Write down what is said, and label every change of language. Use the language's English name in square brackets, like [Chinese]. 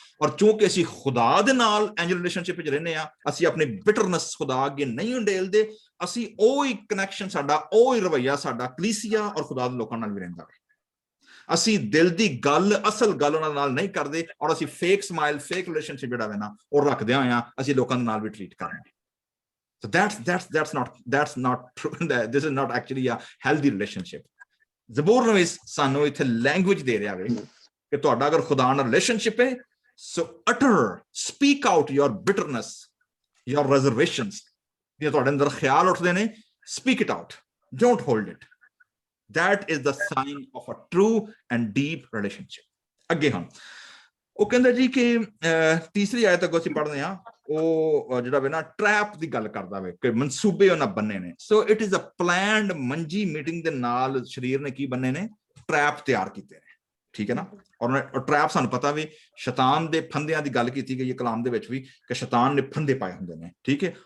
[Punjabi] ਔਰ ਚੂੰਕਿ ਅਸੀਂ ਖੁਦਾ ਦੇ ਨਾਲ ਇੰਜ ਰਿਲੇਸ਼ਨਸ਼ਿਪ ਵਿੱਚ ਰਹਿੰਦੇ ਆ, ਅਸੀਂ ਆਪਣੀ ਬਿਟਰਨੈਸ ਖੁਦਾ ਅੱਗੇ ਨਹੀਂ ਉਂਡੇਲਦੇ, ਅਸੀਂ ਉਹ ਹੀ ਕਨੈਕਸ਼ਨ ਸਾਡਾ, ਉਹ ਹੀ ਰਵੱਈਆ ਸਾਡਾ ਕਲੀਸਿਆ ਔਰ ਖੁਦਾ ਦੇ ਲੋਕਾਂ ਨਾਲ ਵੀ ਰਹਿੰਦਾ ਹੈ। ਅਸੀਂ ਦਿਲ ਦੀ ਗੱਲ, ਅਸਲ ਗੱਲ ਉਹਨਾਂ ਨਾਲ ਨਹੀਂ ਕਰਦੇ, ਔਰ ਅਸੀਂ ਫੇਕ ਸਮਾਈਲ, ਫੇਕ ਰਿਲੇਸ਼ਨਸ਼ਿਪ ਜਿਹੜਾ ਹੈ ਨਾ ਉਹ ਰੱਖਦੇ ਹੋਇਆ ਅਸੀਂ ਲੋਕਾਂ ਦੇ ਨਾਲ ਵੀ ਟ੍ਰੀਟ ਕਰਦੇ ਹਾਂ। [English] So that's not true. This is not actually a healthy relationship. [Punjabi] ਜ਼ਬੂਰ ਨਵੀਸ ਸਾਨੂੰ ਇੱਥੇ ਲੈਂਗੁਏਜ ਦੇ ਰਿਹਾ ਵੇ ਕਿ ਤੁਹਾਡਾ ਅਗਰ ਖੁਦਾ ਨਾਲ ਰਿਲੇਸ਼ਨਸ਼ਿਪ ਹੈ, [English] so utter, speak out your bitterness, your reservations, [Punjabi] ਜੇ ਤੁਹਾਡੇ ਅੰਦਰ ਖਿਆਲ ਉੱਠਦੇ ਨੇ, [English] speak it out, don't hold it. That is the sign of a true and deep relationship. [Punjabi] ਅੱਗੇ ਹੁਣ ਉਹ ਕਹਿੰਦਾ ਜੀ ਕਿ ਤੀਸਰੀ ਆਇਤ ਅੱਗੋਂ ਅਸੀਂ ਪੜ੍ਹਦੇ ਹਾਂ, ਉਹ ਜਿਹੜਾ ਵੇ ਨਾ ਟ੍ਰੈਪ ਦੀ ਗੱਲ ਕਰਦਾ ਵੇ ਕਿ ਮਨਸੂਬੇ ਉਹਨਾਂ ਬੰਨੇ ਨੇ। [English] so it is a planned [Punjabi] ਮੰਜੀ ਮੀਟਿੰਗ ਦੇ ਨਾਲ ਸਰੀਰ ਨੇ ਕੀ ਬੰਨੇ ਨੇ, ਟ੍ਰੈਪ ਤਿਆਰ ਕੀਤੇ ਨੇ, ਠੀਕ ਹੈ ਨਾ। ਔਰ ਟ੍ਰੈਪ ਸਾਨੂੰ ਪਤਾ ਵੀ ਸ਼ੈਤਾਨ ਦੇ ਫੰਦਿਆਂ ਦੀ ਗੱਲ ਕੀਤੀ ਗਈ ਹੈ ਕਲਾਮ ਦੇ ਵਿੱਚ ਵੀ, ਕਿ ਸ਼ੈਤਾਨ ਨੇ ਫੰਦੇ ਪਾਏ ਹੁੰਦੇ ਨੇ, ਠੀਕ ਹੈ।